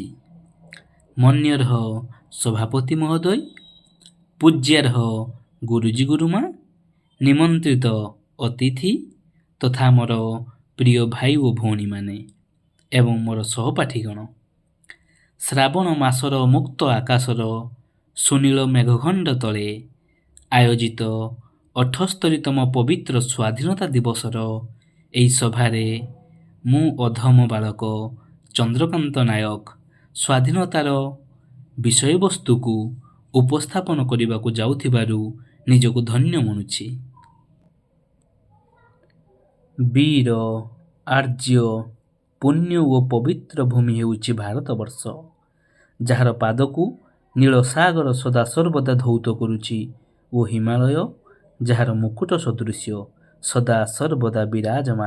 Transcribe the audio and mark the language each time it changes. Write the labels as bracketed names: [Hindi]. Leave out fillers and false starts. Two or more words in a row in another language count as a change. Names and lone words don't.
[Odia] ମାନ୍ୟାର୍ହ ସଭାପତି ମହୋଦୟ, ପୂଜ୍ୟାର୍ହ ଗୁରୁଜୀ ଗୁରୁମା, ନିମନ୍ତ୍ରିତ ଅତିଥି ତଥା ମୋର ପ୍ରିୟ ଭାଇ ଓ ଭଉଣୀ ମାନେ ଏବଂ ମୋର ସହପାଠୀଗଣ, ଶ୍ରାବଣ ମାସର ମୁକ୍ତ ଆକାଶର ସୁନୀଳ ମେଘଖଣ୍ଡ ତଳେ ଆୟୋଜିତ 78ତମ ପବିତ୍ର ସ୍ୱାଧୀନତା ଦିବସର ଏହି ସଭାରେ ମୁଁ ଅଧମ ବାଳକ ଚନ୍ଦ୍ରକାନ୍ତ ନାୟକ ସ୍ୱାଧୀନତାର ବିଷୟବସ୍ତୁକୁ ଉପସ୍ଥାପନ କରିବାକୁ ଯାଉଥିବାରୁ ନିଜକୁ ଧନ୍ୟ ମଣୁଛି। ବୀର ଆର୍ଯ୍ୟ ପୁଣ୍ୟ ଓ ପବିତ୍ର ଭୂମି ହେଉଛି ଭାରତବର୍ଷ, ଯାହାର ପାଦକୁ ନୀଳ ସାଗର ସଦା ସର୍ବଦା ଧୌତ କରୁଛି ଓ ହିମାଳୟ ଯାହାର ମୁକୁଟ ସଦୃଶ୍ୟ ସଦା ସର୍ବଦା ବିରାଜମାନ।